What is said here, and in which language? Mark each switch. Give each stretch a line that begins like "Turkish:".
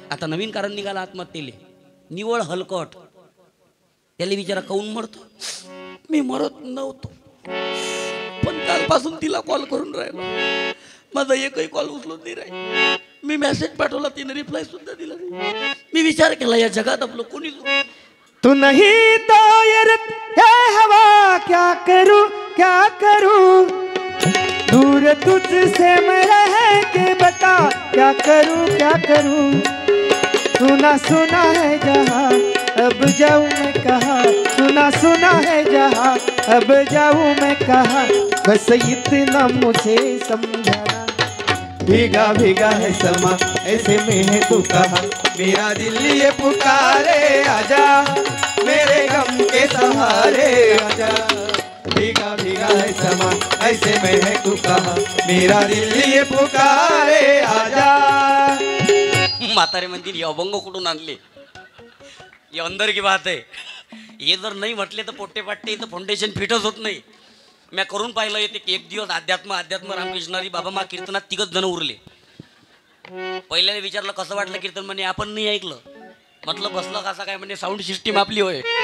Marathi: आता नवीन कारण निघाला आत्महत्येले, निवळ हलकट. त्याला विचारा काऊन मरतो? मी मरत नव्हतो पण कालपासून तिला कॉल करून राहिलो, माझा एकही कॉल उचलून नाही राहील. मी मेसेज पाठवला, तिने रिप्लाय सुद्धा दिला नाही. मी विचार केला या जगात आपलं कोणी.
Hindi: तू नहीं तो ये रुत है हवा, क्या करूं क्या करूं, दूर तुझसे मैं रह के बता, क्या करूं क्या करूं. सुना सुना है जहां अब जाऊं मैं कहाँ, सुना सुना है जहां अब जाऊं मैं कहाँ. बस इतना मुझे समझाना, भीगा भीगा है समा ऐसे में है तू कहाँ. मेरा दिल ये पुकारे आजा, मेरे गम के सहारे आजा. भीगा भीगा है समा ऐसे में है तू कहाँ, मेरा दिल ये पुकारे आजा.
Marathi: म्हातारे म्हणतील हे अभंग कुठून आणले, हे अंदर की बात आहे. हे जर नाही म्हटले तर पोट्टे पाट्टे इथं फाउंडेशन फिटच होत नाही. मी करून पाहिलं येते की एक दिवस अध्यात्म रामकृष्णारी बाबा मा कीर्तनात 3 जण उरले. पहिल्याने विचारलं कसं वाटलं कीर्तन, म्हणे आपण नाही ऐकलं. म्हटलं बसलं कसं काय, म्हणजे साऊंड सिस्टीम आपली होय.